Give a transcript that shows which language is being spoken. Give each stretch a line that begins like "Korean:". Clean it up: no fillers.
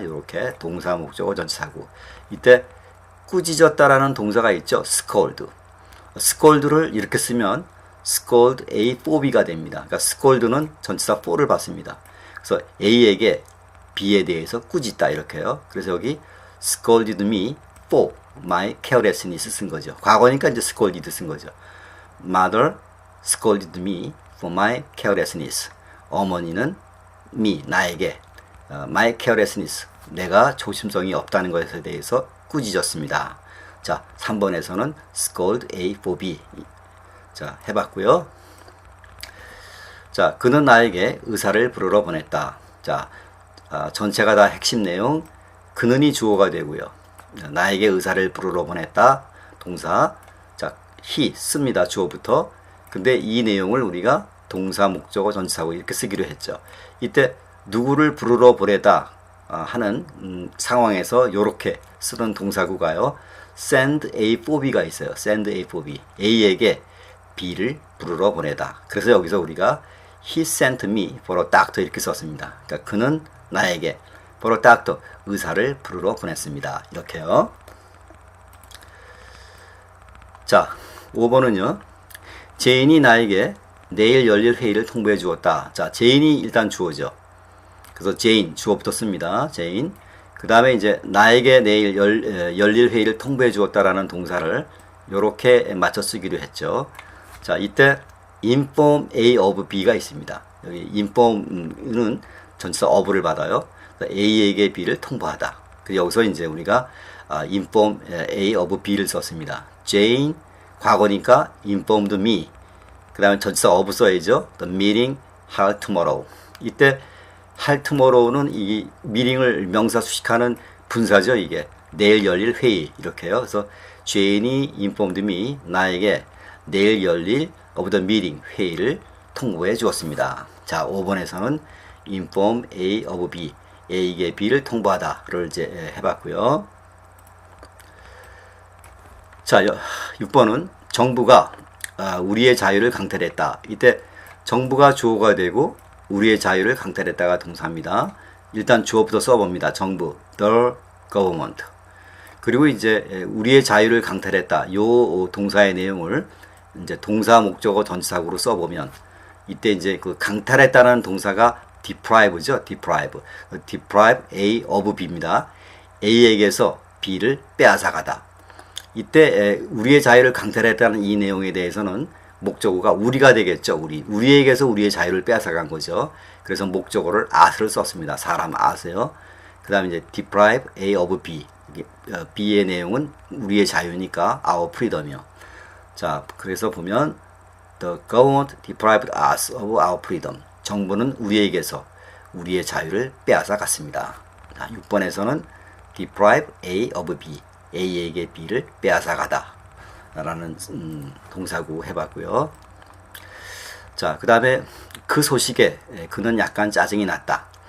Korean: 이렇게 동사 목적어 전치사고. 이때 꾸짖었다라는 동사가 있죠. scold. scold를 이렇게 쓰면 scold A for B가 됩니다. 그러니까 scold는 전치사 for를 받습니다. 그래서 A에게 B에 대해서 꾸짖다 이렇게요. 그래서 여기
English: scolded me for my carelessness
Korean: 쓴 거죠. 과거니까 이제 scolded 쓴 거죠.
English: Mother scolded me for my carelessness.
Korean: 어머니는 me 나에게 my carelessness 내가 조심성이 없다는 것에 대해서 꾸짖었습니다. 자, 3번에서는 scold A for B. 자, 해봤고요. 자, 그는 나에게 의사를 부르러 보냈다. 자, 전체가 다 핵심 내용. 그는이 주어가 되고요. 나에게 의사를 부르러 보냈다. 동사. 자, he 씁니다. 주어부터. 근데 이 내용을 우리가 동사, 목적어, 전치사고 이렇게 쓰기로 했죠. 이때 누구를 부르러 보내다 하는 상황에서 이렇게 쓰는 동사구가요. send A for B가 있어요. send A for B. A에게 B를 부르러 보내다. 그래서 여기서 우리가
English: he sent me for a doctor
Korean: 이렇게 썼습니다. 그러니까 그는 나에게
English: for a doctor
Korean: 의사를 부르러 보냈습니다. 이렇게요. 자, 5번은요. 제인이 나에게 내일 열릴 회의를 통보해 주었다. 자, 제인이 일단 주어죠. 그래서 제인 주어부터 씁니다. 제인. 그 다음에 이제 나에게 내일 열릴 회의를 통보해 주었다라는 동사를 이렇게 맞춰 쓰기로 했죠. 자, 이때 inform A of B가 있습니다. 여기 inform은 전치사 of를 받아요. A에게 B를 통보하다. 여기서 이제 우리가 inform A of B를 썼습니다.
English: Jane
Korean: 과거니까
English: informed me.
Korean: 그 다음에 전치사 of 써야죠.
English: The meeting held tomorrow.
Korean: 이때 held tomorrow는 이 meeting을 명사 수식하는 분사죠. 이게 내일 열릴 회의 이렇게요. 그래서 Jane이
English: informed me
Korean: 나에게 내일 열릴
English: of the meeting
Korean: 회의를 통보해 주었습니다. 자, 5번에서는 inform A of B A에게 B를 통보하다를 이제 해봤고요. 자, 6번은 정부가 우리의 자유를 강탈했다. 이때 정부가 주어가 되고 우리의 자유를 강탈했다가 동사입니다. 일단 주어부터 써봅니다. 정부,
English: the government.
Korean: 그리고 이제 우리의 자유를 강탈했다. 요 동사의 내용을 이제 동사 목적어 전치사구로 써보면 이때 이제 그 강탈했다는 동사가 deprive죠. deprive A of B입니다. A에게서 B를 빼앗아가다. 이때 우리의 자유를 강탈했다는 이 내용에 대해서는 목적어가 우리가 되겠죠. 우리에게서 우리의 자유를 빼앗아간 거죠. 그래서 목적어를 at를 썼습니다. 사람 at요. 그 다음에 이제 deprive A of B B의 내용은 우리의 자유니까 our freedom이요.
English: 자, 그래서 보면 the government deprived us of our freedom.
Korean: 정부는 우리에게서 우리의 자유를 빼앗아 갔습니다. 6번에서는 deprive A of B A에게 B를 빼앗아 가다 라는 동사구 해봤고요. 자, 그 다음에 그 소식에 그는 약간 짜증이 났다.